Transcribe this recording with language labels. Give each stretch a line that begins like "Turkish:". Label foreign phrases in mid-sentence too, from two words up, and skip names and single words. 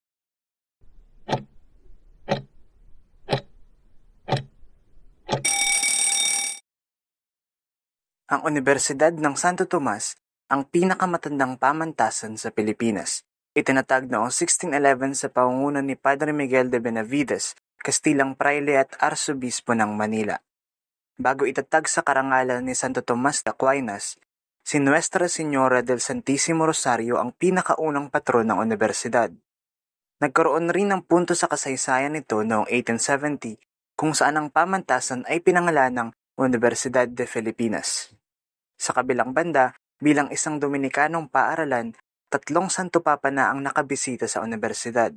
Filipino: Ang Unibersidad ng Santo Tomas ang pinakamatandang pamantasan sa Pilipinas. Itinatag noong 1611 sa pangunguna ni Padre Miguel de Benavides, Kastilang Praile at Arsobispo ng Manila. Bago itatag sa karangalan ni Santo Tomas de Aquinas, si Nuestra Señora del Santísimo Rosario ang pinakaunang patron ng unibersidad. Nagkaroon rin ng punto sa kasaysayan nito noong 1870 kung saan ang pamantasan ay pinangalan ng Universidad de Filipinas. Sa kabilang banda, bilang isang Dominikanong paaralan, 3 santo papa na ang nakabisita sa unibersidad.